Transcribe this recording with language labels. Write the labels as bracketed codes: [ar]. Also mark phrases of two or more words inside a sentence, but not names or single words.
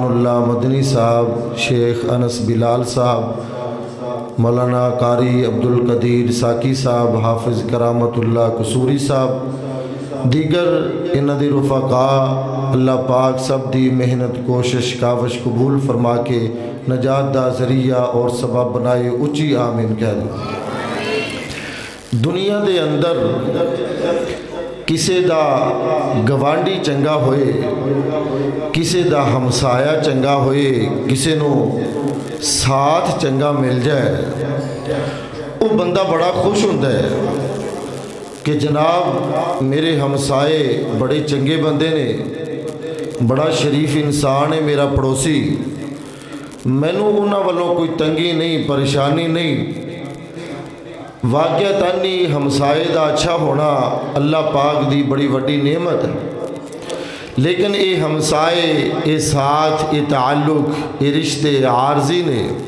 [pa] اللہ مدنی صاحب، شیخ انس بلال صاحب، مولانا قاری عبدالقدیر ساکی صاحب، حافظ کرامت اللہ قصوری صاحب، دیگر انہاں دی رفقا اللہ پاک سب دی محنت کوشش کاوش قبول فرما کے نجات دا ذریعہ اور سبب بنائے، اچھی آمین کہہ دو۔ دنیا دے اندر کسے دا گوانڈی چنگا ہوئے، کسے دا ہمسایا چنگا ہوئے، کسے نو ساتھ چنگا مل جائے، [ur] وہ بندہ بڑا خوش ہوتا ہے [pa] کہ جناب میرے ہمسائے بڑے چنگے بندے نے، بڑا شریف انسان ہے میرا پڑوسی، مینوں انہاں والوں کوئی تنگی نہیں، پریشانی نہیں۔ واقعتاً ہمسائے دا اچھا ہونا اللہ پاک دی بڑی وڈی نعمت ہے، لیکن اے ہمسائے، اے ساتھ، اے تعلق، اے رشتے عارضی نے